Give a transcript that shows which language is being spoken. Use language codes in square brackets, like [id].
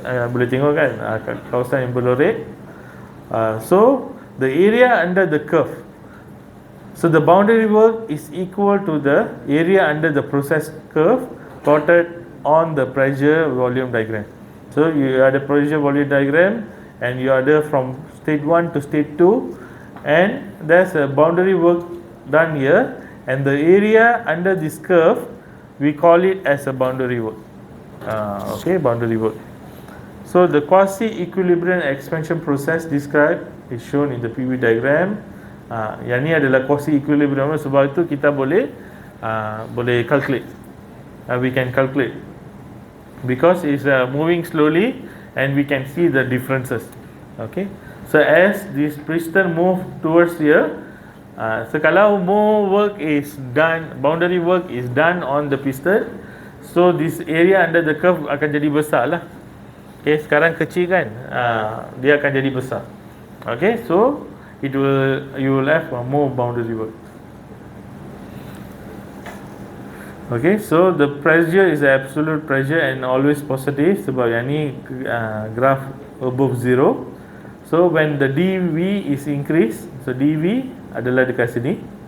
[ms] Boleh tengok kan kawasan yang berlorek. [en] So the area under the curve, so the boundary work is equal to the area under the process curve plotted on the pressure volume diagram. So you have the pressure volume diagram, and you are there from state 1 to state 2, and there's a boundary work done here, and the area under this curve we call it as a boundary work. Okay, boundary work. So the quasi equilibrium expansion process described is shown in the PV diagram. [ms] Yang ni adalah quasi equilibrium, sebab itu kita boleh calculate. [en] We can calculate because it's moving slowly and we can see the differences. Okay, so as this piston move towards here, so kalau more work is done, boundary work is done on the piston, So this area under the curve [ms] akan jadi besar lah. Okay, sekarang kecil kan, dia akan jadi besar. [en] Okay, so you will have more boundary work. Okay, so the pressure is the absolute pressure and always positive [ms] sebab yang ni [en] graph above zero. So when the dV is increased, so dV [ms] adalah dekat sini.